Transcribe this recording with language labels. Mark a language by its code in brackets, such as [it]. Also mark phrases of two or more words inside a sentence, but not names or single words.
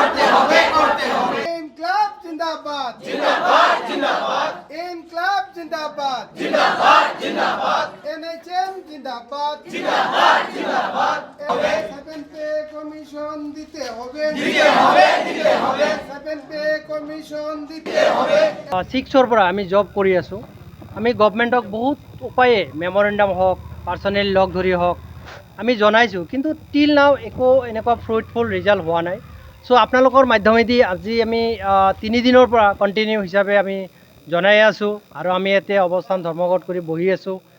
[hi] इनक़लाब ज़िंदाबाद इनक़लाब ज़िंदाबाद एनएचएम ज़िंदाबाद [bn] 7 [en] pay commission [bn] দিতে হবে 7 [en] pay commission [bn] দিতে হবে [as] 6 পৰা আমি জব কৰি আছোঁ। আমি গভৰ্ণমেণ্টক বহুত উপায়ে মেমৰেণ্ডাম হওক পাৰ্চনেল লগ ধৰি হওক আমি জনাইছোঁ, কিন্তু [en] till now [as] একো এনেকুৱা [en] fruitful result [as] হোৱা নাই। চ' আপোনালোকৰ মাধ্যমেদি আজি আমি 3 দিনৰ পৰা কণ্টিনিউ হিচাপে আমি জনাই আছোঁ আৰু আমি ইয়াতে অৱস্থান ধৰ্মঘট কৰি বহি আছোঁ।